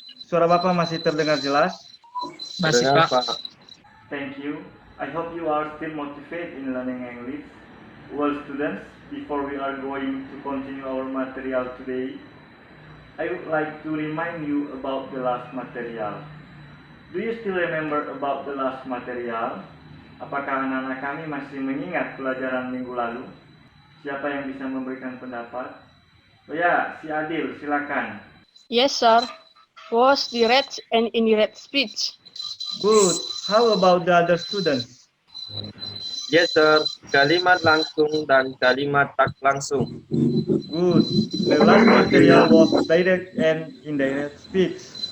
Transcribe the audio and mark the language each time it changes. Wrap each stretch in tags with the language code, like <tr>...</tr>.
<id>Suara Bapak masih terdengar jelas? Masih, Terdengar, Pak. Pak.</id> <en>Thank you. I hope you are still motivated in learning English. Well, students, before we are going to continue our material today, I would like to remind you about the last material. Do you still remember about the last material?</en> <id>Apakah anak-anak kami masih mengingat pelajaran minggu lalu? Siapa yang bisa memberikan pendapat? Oh ya, si Adil, silakan.</id> <en>Yes, sir. Was direct and indirect speech. Good. How about the other students? Yes, sir.</en> <id>Kalimat langsung dan kalimat tak langsung.</id> <en>Good. The last material was direct and indirect speech.</en>